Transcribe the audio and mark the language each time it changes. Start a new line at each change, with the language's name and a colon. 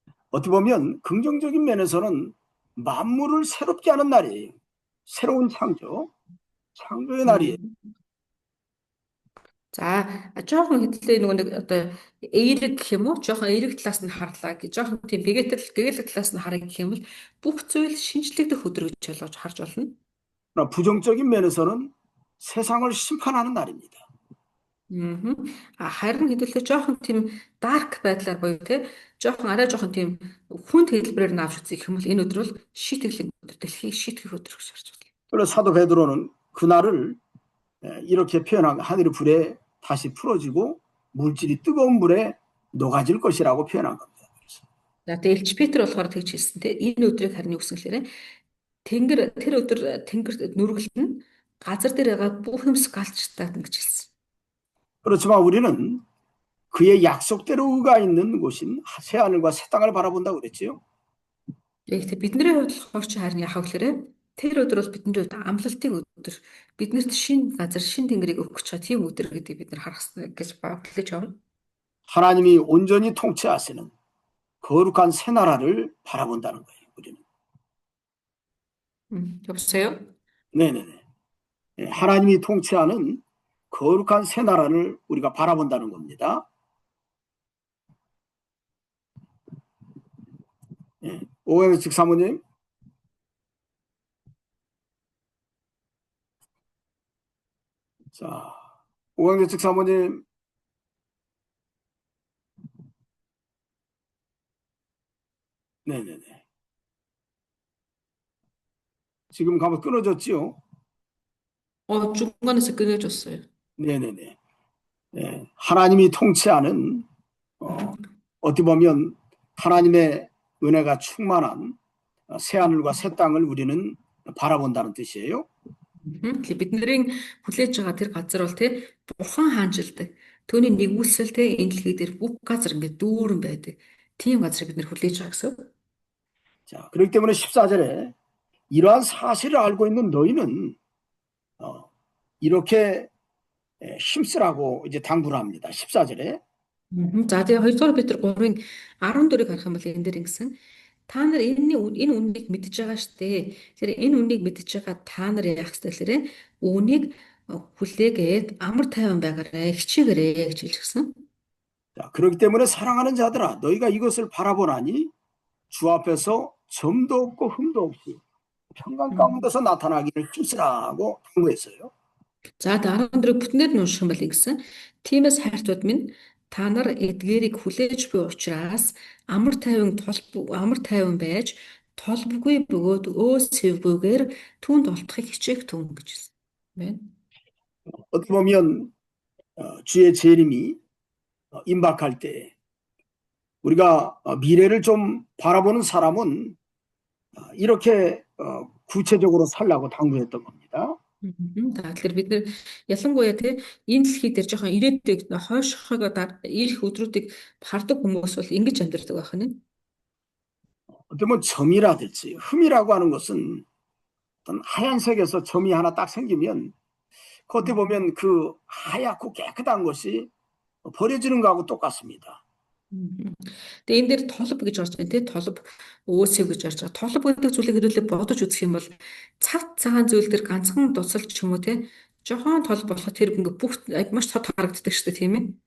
Korean: 어떻게 보면 긍정적인 면에서는 만물을 새롭게 하는 날이에요. 새로운 창조의 날이에요.
Mongolian: За жоохон хэдлээ нэг одоо эерэг гэх юм уу? Жоохон эерэг талаас нь харлаа гэж жоохон тийм гэгэлэг талаас нь харъя гэх юм бол бүх зүйл шинжлэгдэх өдөр гэж ойлгож харж болно.
Korean: 그러나 부정적인 면에서는 세상을 심판하는 날입니다.
Mongolian: Харин хэдүүлээ жоохон тийм дарк байдлаар боيو те арай жоохон тийм хүн хэлбэрээр наавч үзэх юм бол энэ өдөр бол шийтгэлийн өдөр, дэлхийг шийтгэх өдөр гэж харж байна.
Korean: 그래서 사도 베드로는 그날을 이렇게 표현한 하늘의 불에 다시 풀어지고 물질이 뜨거운 물에 녹아질 것이라고 표현한 겁니다.
Mongolian: За тэгээ Илч Петр болохоор тэгж хэлсэн те энэ өдрийг харин юу гэсэн хэлээрэ тэр өдөр тэнгэр нүргэлтэн газар дээр байгаа бүх юмс галж татна гэж хэлсэн.
Korean: 그렇지만 우리는 그의 약속대로 의가 있는 곳인 새 하늘과 새 땅을 바라본다고 그랬지요.
Mongolian: Гэхдээ бидний хувьд болохоор чи харин яхав гэхээр тэр өдөр бол бидний хувьд амлалтын өдөр. Биднэрт шинэ газар, шинэ тэнгэрийг өгөх гэж байгаа тийм өдөр гэдгийг бид нар харах гэж бодлож байна.
Korean: 하나님이 온전히 통치하시는 거룩한 새 나라를 바라본다는 거예요. 우리는. 여보세요? 네네네. 하나님이 통치하는 거룩한 새 나라를 우리가 바라본다는 겁니다. 오해식 사모님. 자, 오광재 측 사모님, 네네네. 지금 가면 끊어졌지요? 중간에서 끊어졌어요. 네네네. 네. 하나님이 통치하는, 어떻게 보면 하나님의 은혜가 충만한 새하늘과 새 땅을 우리는 바라본다는 뜻이에요.
Mongolian: Тэгэхээр бидний хүлээж байгаа тэр газар бол тий бурхан хаанчилдаг. Түүний нэгүсэл тий энэ дэлхий дээр бүх газар ингээд дүүрэн байдаг. Тийм газрыг бид нэр хүлээж байгаа гэсэн.
Korean: 자, 그렇기 때문에 14절에 이러한 사실을 알고 있는 너희는 이렇게 힘쓰라고 이제 당부를 합니다. 14절에.
Mongolian: За тэгээ 2-р Петр 3-ын 14-ыг харах юм бол энэ дээр ингэсэн. Та нар энэ үннийг мэдж байгаа штэ. Тэр энэ үннийг мэдж байгаа та нар яах вэ гэхээр үүнийг хүлээгээд амар тайван байгаарай, хичээгээрэй гэж хэлчихсэн.
Korean: 자, 그렇기 때문에 사랑하는 자들아, 너희가 이것을 바라보나니 주 앞에서 점도 없고 흠도 없이 평강 가운데서 나타나기를 힘쓰라고 당부했어요.
Mongolian: За 14-ийг бүтнээр нь унших юм бол ингэсэн. Тиймээс хайртууд минь та нар эдгээрийг хүлээж буй учраас амар тайван байж толбгүй бөгөөд өөсөвгүйгээр түүнд олдохыг хичээх түн гэж хэлсэн. Байна.
Korean: 어떻게 보면 주의 재림이 임박할 때 우리가 미래를 좀 바라보는 사람은 이렇게 구체적으로 살라고 당부했던 겁니다.
Mongolian: Тэгэхээр бид нэр ялангуяа тий энэ дэлхий дээр жоохон ирээдүйг хойшохойгоо ирэх өдрүүдийг хардаг хүмүүс бол ингэж амьдардаг байх нь.
Korean: 어떻게 보면 점이라든지 흠이라고 하는 것은 어떤 하얀색에서 점이 하나 딱 생기면 겉에 보면 그 하얗고 깨끗한 것이 버려지는 거하고 똑같습니다.
Mongolian: Тэгээ энэ дээр толб гэж орж байна тий толб өөсөв гэж орж байгаа. Толб гэдэг зүйлийг хэдүүлээ бодож үзэх юм бол цав цагаан зүйл дээр ганцхан дусалч ч юм уу тий жохон толб болоход тэр ингээ бүх маш тод харагддаг шүү дээ тийм ээ.